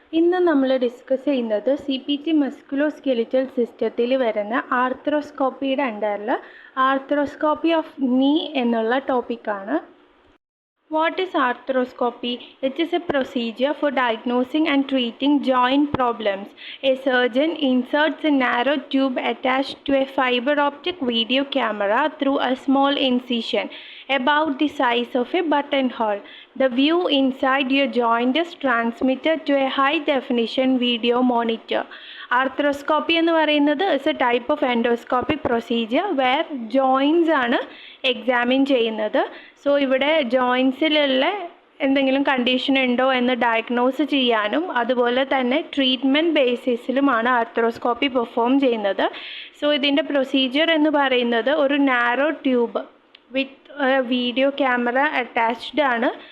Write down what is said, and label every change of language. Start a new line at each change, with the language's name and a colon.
Malayalam: ഇന്ന് നമ്മൾ ഡിസ്കസ് ചെയ്യുന്നത് CPT മസ്കുലോസ്കെലിറ്റൽ സിസ്റ്റത്തിൽ വരുന്ന ആർത്രോസ്കോപ്പിയുടെ അണ്ടറിൽ ആർത്രോസ്കോപ്പി ഓഫ് നീ എന്നുള്ള ടോപ്പിക്കാണ്.
English: What is arthroscopy? It is a procedure for diagnosing and treating joint problems. A surgeon inserts a narrow tube attached to a fiber optic video camera through a small incision about the size of a buttonhole. The view inside your joint is transmitted to a high definition video monitor. Arthroscopy
Malayalam: എന്ന് പറയുന്നത്
English: is a type of endoscopic procedure where joints
Malayalam: ആണ് examine ചെയ്യുന്നത്. So ഇവിടെ ജോയിൻസിലുള്ള എന്തെങ്കിലും condition ഉണ്ടോ എന്ന് diagnose ചെയ്യാനും അതുപോലെ തന്നെ ട്രീറ്റ്മെൻറ്റ് ബേസിസിലുമാണ് ആർത്രോസ്കോപ്പി പെർഫോം ചെയ്യുന്നത്. സോ ഇതിൻ്റെ പ്രൊസീജിയർ എന്ന് പറയുന്നത് ഒരു നാരോ ട്യൂബ് വിത്ത് വീഡിയോ ക്യാമറ അറ്റാച്ച്ഡ് ആണ്.